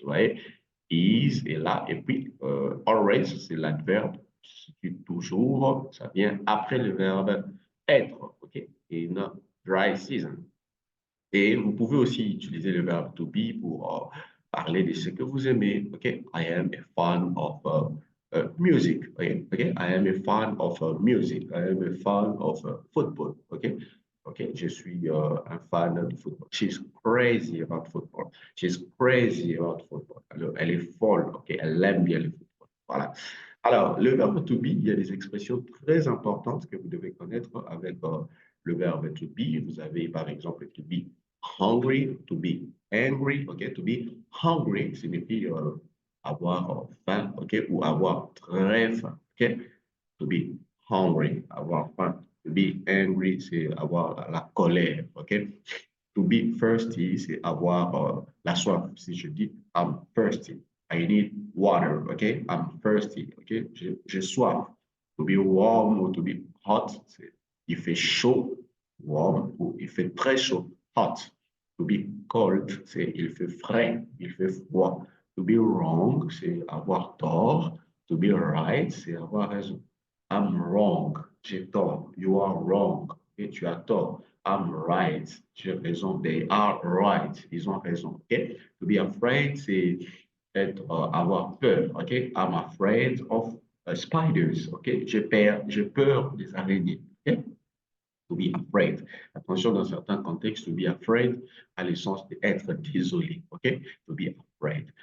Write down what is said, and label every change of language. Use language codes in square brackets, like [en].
[fr] Vous voyez, is est là, et puis always, c'est l'adverbe, c'est toujours, ça vient après le verbe être, OK, [en] in dry season. [fr] Et vous pouvez aussi utiliser le verbe to be pour parler de ce que vous aimez. [en] OK? I am a fan of music. Okay? Okay? I am a fan of music. I am a fan of football. OK? OK? [fr] Je suis un fan de football. [en] She's crazy about football. She's crazy about football. [fr] Alors, elle est folle. OK? Elle aime bien le football. Voilà. Alors, le verbe to be, il y a des expressions très importantes que vous devez connaître avec le verbe to be. Vous avez par exemple to be hungry, to be angry, ok? To be hungry signifie avoir faim, ok? Ou avoir très faim, ok? To be hungry, avoir faim. To be angry, c'est avoir la colère, ok? To be thirsty, c'est avoir la soif. Si je dis [en] I'm thirsty, I need water, ok? I'm thirsty, ok? [fr] J'ai soif. To be warm ou to be hot, c'est il fait chaud, warm, ou il fait très chaud, hot. To be cold, c'est il fait frais, il fait froid. To be wrong, c'est avoir tort. To be right, c'est avoir raison. [en] I'm wrong, [fr] j'ai tort. [en] You are wrong, [fr] et tu as tort. [en] I'm right, [fr] tu as raison. [en] They are right, [fr] ils ont raison. [en] Okay? [fr] To be afraid, c'est être, avoir peur. [en] Okay? I'm afraid of spiders. Okay? [fr] J'ai peur des araignées. Okay? To be afraid. Attention, dans certains contextes, to be afraid a le sens d'être désolé. OK? To be afraid.